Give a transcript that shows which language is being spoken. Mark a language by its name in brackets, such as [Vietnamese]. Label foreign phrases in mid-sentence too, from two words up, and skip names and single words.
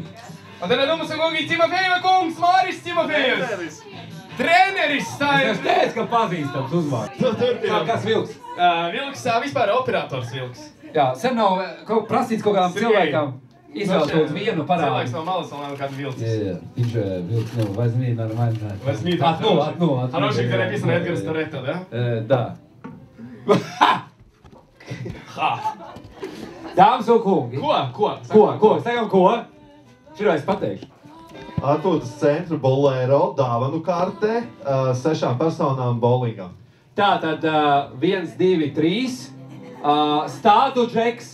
[Latvian] Un tad mums ir kungi Timofejeva kungs, Māris Timofejevs. Treneris. Es teicu, ka pazīstams uzvārds. Kas Vilks? Vilks vispār operators Vilks. Jā, sen nav prasīts kaut kādam cilvēkam. Izvēl kaut vienu parādu. Cilvēks no malas vēl nav kādu Vilks. Jā, viņš Vilks nav, [Russian] возьми нормально. Возьми. Одну. Хороший, когда написано Эдгар Сторетто, да? Да. [Latvian] Dāmas un kungi. Ko? Sakam ko? Širo es pateikšu. Atpūtas centra bolero dāvanu karte 6 personām bowlingam. Tātad 1, 2, 3. Stādu Džeks.